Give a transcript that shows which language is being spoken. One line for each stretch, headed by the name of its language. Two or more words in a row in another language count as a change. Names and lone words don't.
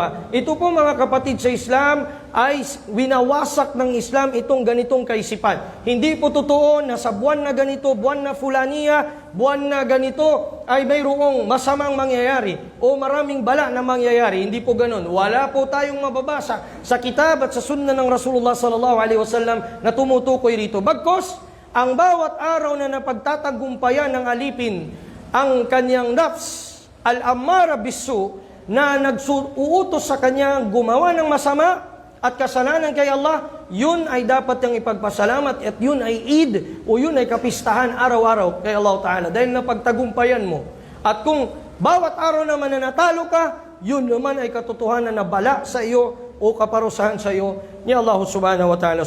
Filipino: Ito po mga kapatid sa Islam ay winawasak ng Islam itong ganitong kaisipan. Hindi po totoo na sa buwan na ganito, buwan na fulaniya, buwan na ganito ay mayroong masamang mangyayari o maraming bala na mangyayari. Hindi po ganun. Wala po tayong mababasa sa kitab at sa sunna ng
Arabic: رسول الله صلى الله عليه وسلم
Filipino: na tumutukoy rito. Bagkos, ang bawat araw na napagtatagumpayan ng alipin ang kanyang nafs,
Arabic: الأمارة بالسوء,
Filipino: na nag-uutos sa kanya gumawa ng masama at kasalanan kay Allah, yun ay dapat niyang ipagpasalamat at yun ay Eid o yun ay kapistahan araw-araw kay
Arabic: الله تعالى
Filipino: dahil napagtagumpayan mo. At kung bawat araw naman na natalo ka, yun naman ay katotohanan na bala sa iyo o kaparusahan sa iyo ni
Arabic: الله سبحانه وتعالى.